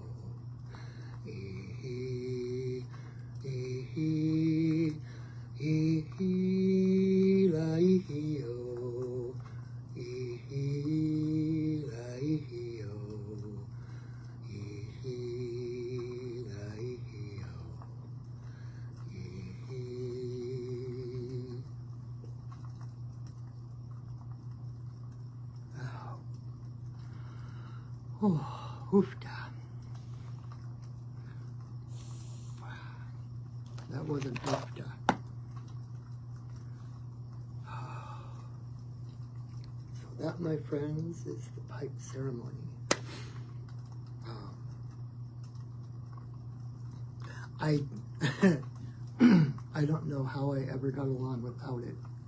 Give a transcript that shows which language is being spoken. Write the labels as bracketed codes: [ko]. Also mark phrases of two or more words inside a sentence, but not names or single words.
[en] ihila ihio, ihila ihio, ihila ihio, oh, oofda. That wasn't oofda. So that, my friends, is the pipe ceremony. I don't know how I ever got along without it.